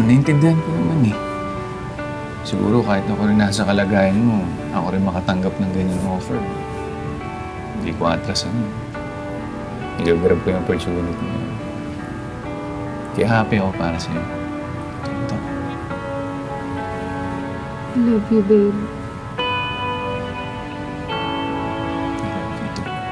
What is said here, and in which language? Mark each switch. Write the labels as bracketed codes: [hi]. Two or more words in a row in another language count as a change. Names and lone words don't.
[tl] Naintindihan ko naman eh. Siguro kahit ako rin nasa kalagayan mo, ako rin makatanggap ng ganyang offer. Hindi ko atrasan yun. I-grab ko yung opportunity na yun. Kaya happy ako para sa'yo. Ito. [en] I love you, babe. I love you too.